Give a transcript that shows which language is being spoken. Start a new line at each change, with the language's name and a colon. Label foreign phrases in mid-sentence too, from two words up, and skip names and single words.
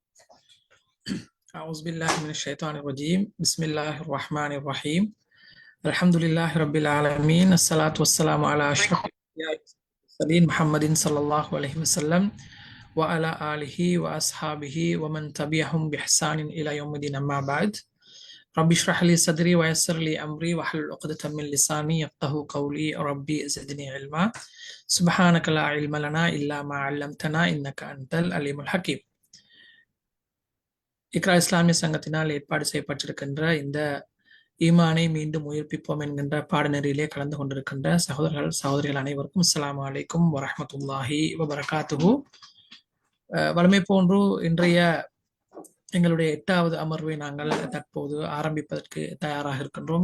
Arabic: أعوذ بالله من الشيطان الرجيم بسم الله الرحمن الرحيم الحمد لله رب العالمين الصلاة والسلام على أشرف الأنبياء والمرسلين محمد صلى الله عليه وسلم وعلى آله وأصحابه ومن تبعهم بإحسان إلى يوم الدين أما بعد رب اشرح لي صدري ويسر لي أمري واحلل عقدة من لساني يفقهوا قولي ربي زدني علما سبحانك لا علم لنا إلا ما علمتنا إنك أنت العليم الحكيم.
Tamil: இக்ரா இஸ்லாமிய சங்கத்தினால் ஏற்பாடு செய்யப்பட்டிருக்கின்ற இந்த ஈமானை மீண்டும் உயிர்ப்பிப்போம் என்கின்ற பாடநெறியிலே கலந்து கொண்டிருக்கின்ற சகோதரிகள் அனைவருக்கும்
Arabic: السلام عليكم ورحمة الله وبركاته.
Tamil: வழமை போன்று இன்றைய எங்களுடைய 8வது அமர்வை நாங்கள் தற்போது ஆரம்பிப்பதற்கு தயாராக இருக்கின்றோம்.